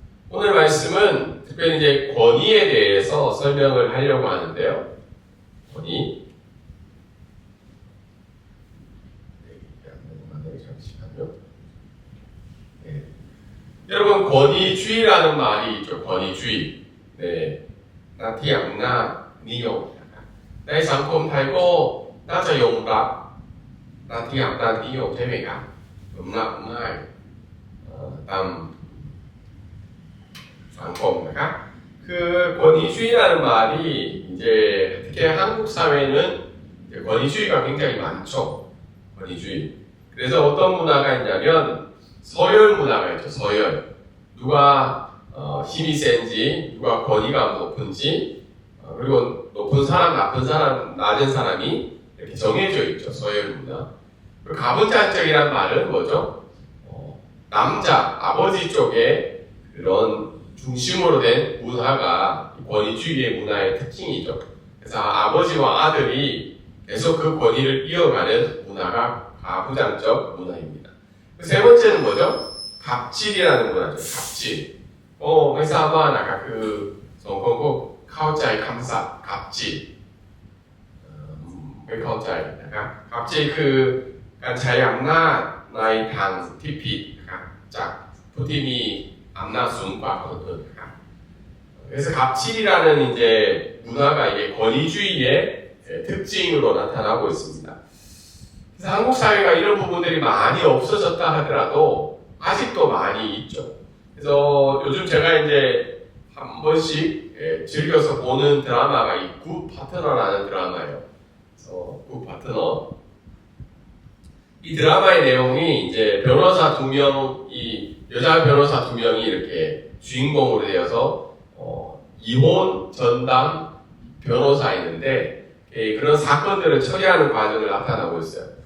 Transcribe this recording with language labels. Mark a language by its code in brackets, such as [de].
[ko] 오늘 말씀은 특별히 이제 권위에 대해서 설명을 하려고 하는데요. 권위. 잠시만요. 네. 여러분, 권위주의라는 말이 있죠. 권위주의. 네. 나티 양나 니용. [th] ในสังคมไทยก็น่าจะยอมรับหน้าที่อำนาจนิยมใช่ไหมครับยอมรับง่ายตามสังคมนะครับ [ko] 그 권위주의라는 말이 이제 특히 한국 사회는 권위주의가 굉장히 많죠. 권위주의. 그래서 어떤 문화가 있냐면 서열 문화가 있죠. 서열. 누가 힘이 센지, 누가 권위가 높은지, 그리고 높은 사람, 나쁜 사람, 낮은 사람이 이렇게 정해져 있죠. 서열 문화. 가부장적이란 말은 뭐죠? 남자, 아버지 쪽에 그런 중심으로 된 문화가 권위주의의 문화의 특징이죠. 그래서 아버지와 아들이 계속 그 권위를 이어가는 문화가 가부장적 문화입니다. 세 번째는 뭐죠? 갑질이라는 문화죠. 갑질. [th] ไม่ทราบว่านะครับคือสองคนก็เข้าใจคำศัพท์갑질ไม่เข้าใจนะครับ갑질คือการใช้อำนาจในทางที่ผิดนะครับจากผู้ที่มีอำนาจสูงกว่าคนอื่นนะครับ [ko] 그래서 갑질이라는 이제 문화가 이게 권위주의의 특징으로 나타나고 있습니다. 그래서 한국 사회가 이런 부분들이 많이 없어졌다 하더라도 아직도 많이 있죠. 그래서 요즘 제가 이제 한 번씩 즐겨서 보는 드라마가 이 굿 파트너라는 드라마예요. 그래서 굿 파트너. 이 드라마의 내용이 이제 변호사 2명이 여자 변호사 2명이 이렇게 주인공으로 되어서 이혼 전담 변호사였는데 그런 사건들을 처리하는 과정을 나타나고 있어요.